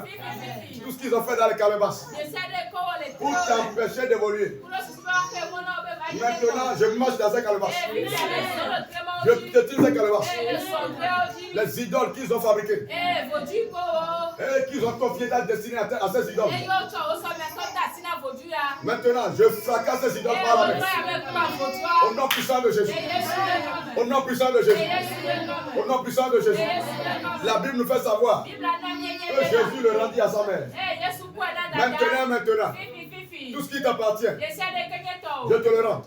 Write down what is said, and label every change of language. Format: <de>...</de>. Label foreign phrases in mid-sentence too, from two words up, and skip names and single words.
<fr>Tout ce qu'ils ont fait dans les calebasses pour t'empêcher d'évoluer. Maintenant, je marche dans ces calebasses. Je te tire ces calebasses. Les idoles qu'ils ont fabriquées. Et qu'ils ont confié ta destinée à ces idoles.</fr> <ee>eye wotsɔ wo sɔmɛtɔ da asi na vodu ya.</ee> <fr>Maintenant, je fracasse ces idoles par la main. Au nom puissant de Jésus. Au nom puissant de Jésus. Au nom puissant de Jésus. La Bible nous fait savoir que Jésus le rendit à sa mère. Maintenant, tout ce qui t'appartient, je te le rends.</fr>